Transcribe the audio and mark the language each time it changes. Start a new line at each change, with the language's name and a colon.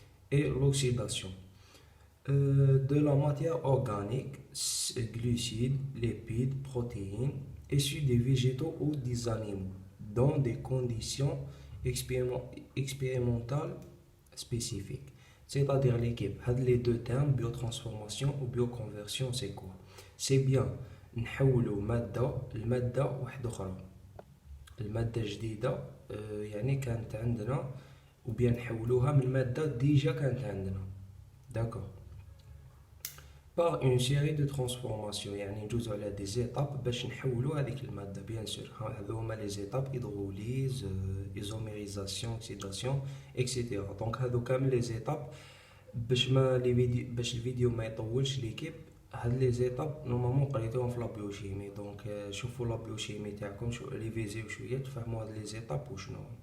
French: Et l'oxydation de la matière organique, glucides, lipides, protéines, issus des végétaux ou des animaux dans des conditions expérimentales spécifiques. C'est-à-dire l'équipe, les deux termes, biotransformation ou bioconversion, c'est quoi? C'est bien
Arabic: نحولوا مادة لمادة واحدة أخرى، المادة جديدة يعني كانت عندنا ou bien نحولوها من مادة ديجا كانت عندنا، d'accord.
French: par une série de transformations،
Arabic: يعني ندوزو على
French: des étapes
Arabic: باش نحولو هذيك المادة،
French: bien sûr.
Arabic: هذو هما
French: les étapes hydrolyse, isomérisation, oxydation, etc.
Arabic: donc هذو كامل les étapes باش الفيديو ما يطولش ليكيب. هاد لي زيتاب نورمالمون قريتوهم في لا بيوشيمي، دونك شوفوا لا بيوشيمي تاعكم، ريفيزيو شويه تفهموا هاد لي زيتاب وشنو.